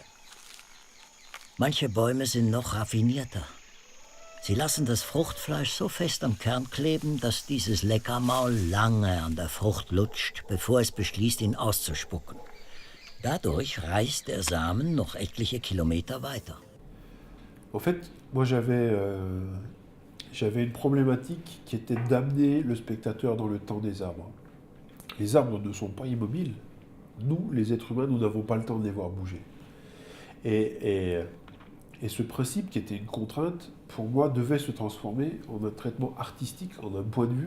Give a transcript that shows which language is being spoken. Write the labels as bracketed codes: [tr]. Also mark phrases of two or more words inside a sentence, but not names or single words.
[de] Manche Bäume sind noch raffinierter. Sie lassen das Fruchtfleisch so fest am Kern kleben, dass dieses Leckermaul lange an der Frucht lutscht, bevor es beschließt, ihn auszuspucken. Dadurch reist der Samen noch etliche Kilometer weiter. [fr] En fait, moi j'avais une problématique qui était d'amener le spectateur dans le temps des arbres. Les arbres ne sont pas immobiles. Nous, les êtres humains, nous n'avons pas le temps de les voir bouger. Et ce principe, qui était une contrainte, pour moi, devait se transformer en un traitement artistique, en un point de vue.